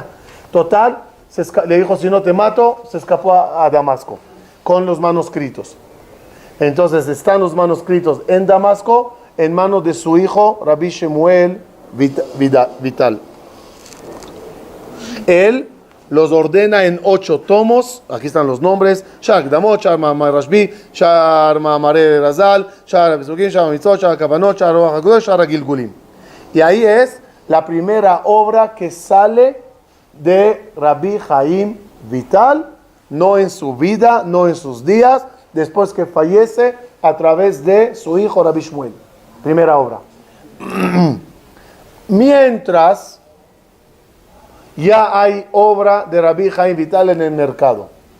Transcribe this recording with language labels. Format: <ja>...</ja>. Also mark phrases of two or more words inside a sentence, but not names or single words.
<es>Total, le dijo, si no te mato, se escapó a Damasco con los manuscritos. Entonces están los manuscritos en Damasco en manos de su hijo Rabbi Shemuel Vital. Él los ordena en 8 tomos. Aquí están los nombres: Shar Damot, Shar Ma'amar Rashbi, Shar Ma'amare Razal, Shar Besukim, Shar Mitzvot, Shar Kavanot, Shar Ruach HaKodesh, Shar Gilgulim. Y ahí es la primera obra que sale de Rabbi Haim Vital, no en su vida, no en sus días, después que fallece, a través de su hijo Rabbi Shmuel. Primera obra. Mientras ya hay obra de Rabbi Haim Vital en el mercado.</es>